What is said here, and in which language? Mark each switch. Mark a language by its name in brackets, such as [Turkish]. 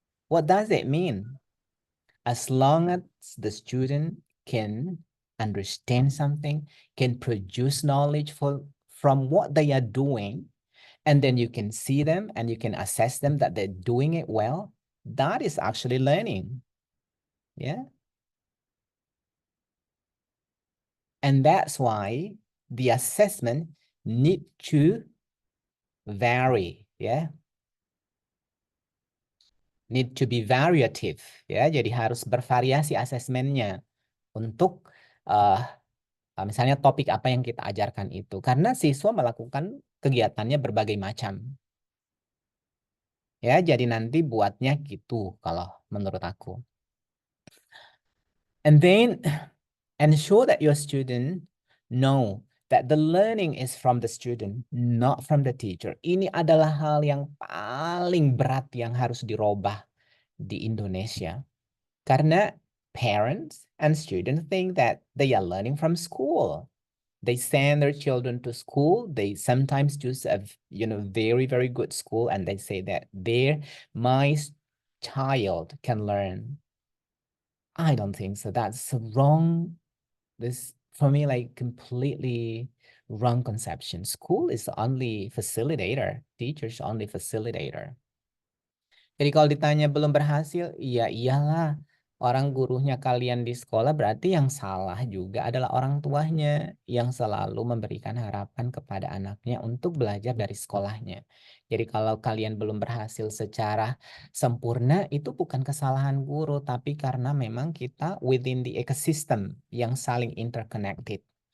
[English] What does it mean? As long as the student can understand something, can produce knowledge from what they are doing, and then you can see them and you can assess them that they're doing it well, that is actually learning. Yeah. And that's why the assessment need to vary, yeah. Need to be variative, ya. [Indonesian] Jadi harus bervariasi asesmennya untuk misalnya topik apa yang kita ajarkan itu. Karena siswa melakukan kegiatannya berbagai macam. Ya, jadi nanti buatnya gitu kalau menurut aku. [English] And then ensure that your student know that the learning is from the student, not from the teacher. [Indonesian] Ini adalah hal yang paling berat yang harus dirubah di Indonesia. [English] Karena parents and students think that they are learning from school. They send their children to school. They sometimes choose a very, very good school, and they say that my child can learn. I don't think so. That's wrong. This for me like completely wrong conception. School is only facilitator. Teachers only facilitator. [Indonesian] Jadi kalau ditanya belum berhasil, iya iyalah. Orang gurunya kalian di sekolah berarti yang salah juga adalah orang tuanya yang selalu memberikan harapan kepada anaknya untuk belajar dari sekolahnya. Jadi kalau kalian belum berhasil secara sempurna itu bukan kesalahan guru, tapi karena memang kita [English] within the ecosystem [Indonesian] yang saling interconnected.